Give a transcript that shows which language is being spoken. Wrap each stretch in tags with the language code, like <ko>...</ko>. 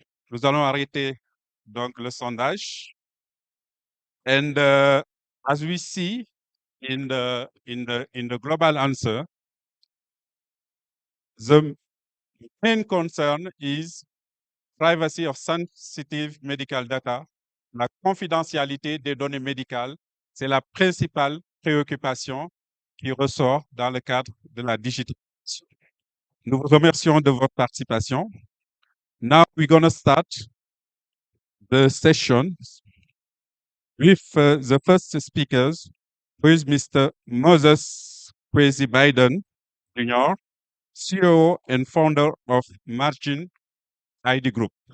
<fr>Nous allons arrêter donc le sondage.</fr> <en>And as we see in the global answer, the main concern is privacy of sensitive medical data.</en> <fr>La confidentialité des données médicales, c'est la principale préoccupation qui ressort dans le cadre de la digitalisation. Nous vous remercions de votre participation.</fr> <en>Now we're going to start the session with the first speakers, who is Mr. Moses Kwesi Biden Jr., CEO and founder of Margin ID Group.</en>